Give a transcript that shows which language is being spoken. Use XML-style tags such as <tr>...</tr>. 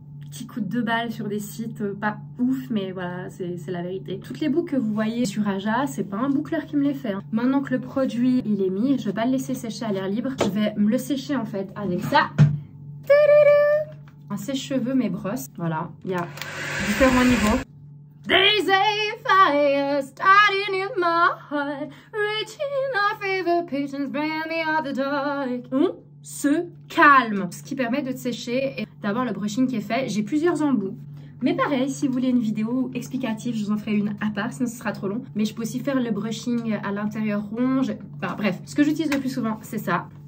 <fr>Petit coup de 2 balles sur des sites pas ouf mais voilà c'est la vérité. Toutes les boucles que vous voyez sur Aja, c'est pas un boucleur qui me les fait. Hein. Maintenant que le produit il est mis, je vais pas le laisser sécher à l'air libre, je vais me le sécher en fait avec ça. Un sèche-cheveux mais brosse, voilà, il y a différents niveaux.</fr> <en>There's a fire starting in my heart, reaching our favorite patience, bring me out the dark.</en> <fr>On se calme, ce qui permet de te sécher et d'avoir le brushing qui est fait. J'ai plusieurs embouts. Mais pareil, si vous voulez une vidéo explicative, je vous en ferai une à part, sinon ce sera trop long. Mais je peux aussi faire le brushing à l'intérieur rond. Enfin bref, ce que j'utilise le plus souvent, c'est ça.</fr>